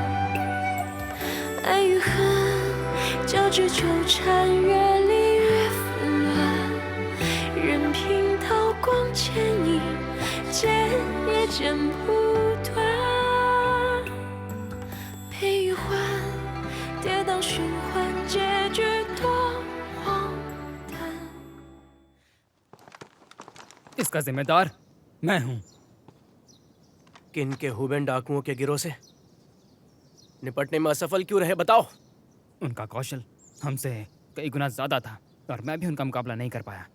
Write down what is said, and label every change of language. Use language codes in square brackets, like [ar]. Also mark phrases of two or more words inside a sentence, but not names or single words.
[zh] 爱与恨交织纠缠，越离越纷乱。任凭刀光剑影，剪也剪不断。悲与欢，跌宕循环，结局多荒诞。 [hi] इसका जिम्मेदार मैं हूं। किन के हुबेन डाकुओं के गिरोह से निपटने में असफल क्यों रहे, बताओ। उनका कौशल हमसे कई गुना ज्यादा था और मैं भी उनका मुकाबला नहीं कर पाया।